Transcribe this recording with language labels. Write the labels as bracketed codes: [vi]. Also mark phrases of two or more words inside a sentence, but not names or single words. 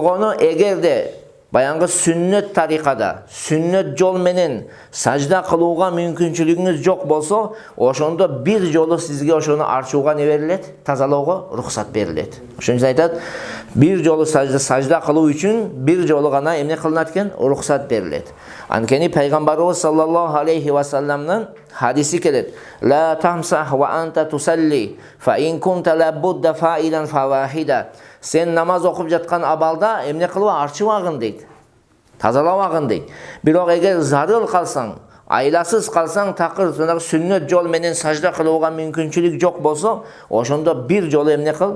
[ky] Болгону эгерде баянгы сүннөт тарикада, сүннөт жол менен сажда кылууга мүмкүнчүлүгүңүз жок болсо, ошондо бир жолу сизге ошону арчууга не берилет? Тазалоого рухсат берилет. Ошон үчүн айтат, бир жолу сажда кылуу үчүн бир жолу гана эмне кылынат экен? Рухсат берилет. Анткени пайгамбарыбыз [ar] صلى الله عليه وسلم [ky] хадиси келет. [ar] لا تمسح وأنت تصلي فإن كنت لا بد فاعلا فواحدة. [ky] Сен намаз окуп жаткан абалда эмне кылып арчыбагын дейт. Тазалабагын дейт. Бирок эгер зарыл калсаң, айласыз калсаң, такыр сүннөт жол менен сажда кылууга мүмкүнчүлүк жок болсо, ошондо бир жолу эмне кыл?